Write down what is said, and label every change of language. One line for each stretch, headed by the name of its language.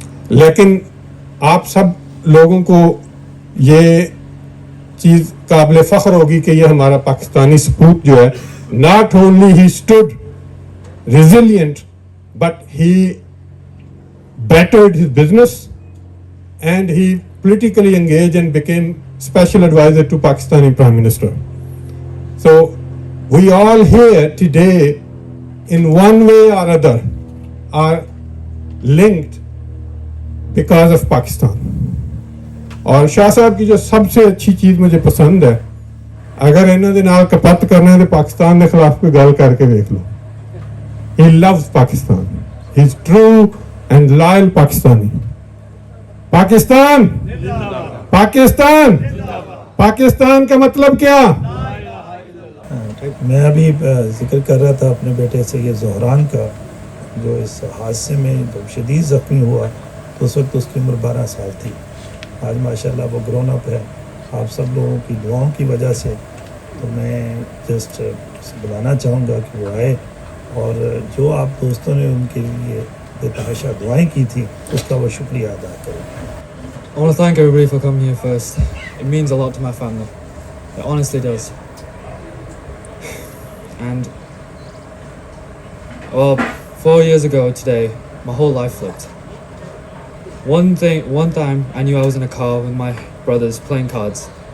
Urdu: لیکن آپ سب لوگوں کو یہ چیز قابل فخر ہوگی کہ یہ ہمارا پاکستانی سپوت جو ہے,
English: Not only he stood resilient but he bettered his business and he politically engaged and became special advisor to Pakistani Prime Minister. So we all here today in one way or other are linked because of Pakistan.
Urdu: اور شاہ صاحب کی جو سب سے اچھی چیز مجھے پسند ہے, اگر انہوں نے نال کپت کرنا ہے تو پاکستان کے خلاف کوئی گل کر کے دیکھ لو.
English: He loves Pakistan. He's true and loyal Pakistani.
Urdu: Pakistan Pakistan Pakistan کا مطلب کیا؟ میں ابھی ذکر کر رہا تھا اپنے بیٹے سے یہ زہران کا, جو اس حادثے میں جب شدید زخمی ہوا تو اس وقت اس کی عمر 12 سال تھی. آج ماشاءاللہ وہ گرون اپ ہے آپ سب لوگوں کی دعاؤں کی وجہ سے. تو میں جسٹ بلانا چاہوں گا کہ وہ آئے, اور جو آپ دوستوں نے ان کے لیے بے تحاشا دعائیں کی تھی اس کا وہ شکریہ ادا کریں.
English: I want to thank everybody for coming here first. It means a lot to my family. It honestly does. And, well, 4 years ago today, my whole life flipped. One time I knew I was in a car with my brothers playing cards.